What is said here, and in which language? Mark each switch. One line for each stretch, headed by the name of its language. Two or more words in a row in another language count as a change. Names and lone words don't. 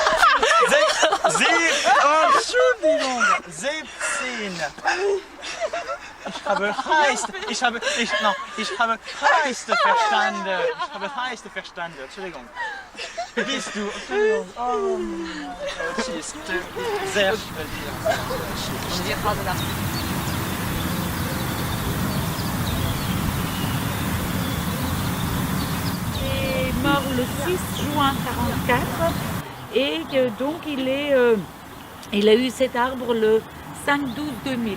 German: Entschuldigung. 17. Ich habe Heiste verstanden. Ich habe Heiste verstanden. Entschuldigung. Wie bist du? Entschuldigung. Oh, Deutsch ist sehr schwer.
French: est mort le 6 juin 1944 et donc il a eu cet arbre le 5/12/2000.